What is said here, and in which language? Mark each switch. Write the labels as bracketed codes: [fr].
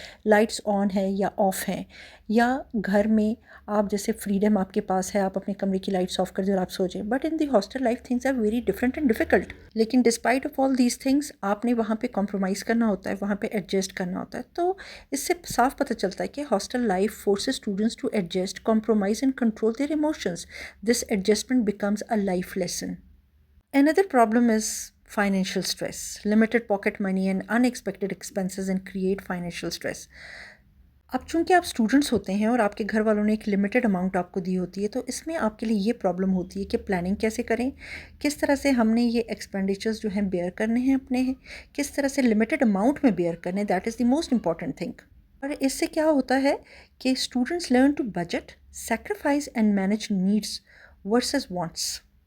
[ur] Lights on ہے یا of ہیں، یا گھر میں آپ جیسے فریڈم آپ کے پاس ہے، آپ اپنے کمرے کی لائٹس آف کر دیں اور آپ سو جائیں۔ [en] But in the hostel life things are very different and difficult. [ur] لیکن despite of all these things آپ نے وہاں پہ کمپرومائز کرنا ہوتا ہے، وہاں پہ ایڈجسٹ کرنا ہوتا ہے۔ تو اس سے صاف پتہ چلتا ہے کہ [en] Hostel life forces students to adjust, compromise and control their emotions. This adjustment becomes a life lesson. Another problem is financial stress. Limited pocket money and unexpected expenses and create financial stress. [ur] اب چونکہ آپ students ہوتے ہیں اور آپ کے گھر والوں نے ایک لمیٹڈ اماؤنٹ آپ کو دی ہوتی ہے، تو اس میں آپ کے لیے یہ پرابلم ہوتی ہے کہ پلاننگ کیسے کریں، کس طرح سے ہم نے یہ ایکسپینڈیچرز جو ہیں بیئر کرنے ہیں اپنے، کس طرح سے لمیٹڈ اماؤنٹ میں بیئر کرنے، [en] That is the most important thing. [ur] اور اس سے کیا ہوتا ہے کہ [en] Students learn to budget, sacrifice and manage needs versus wants.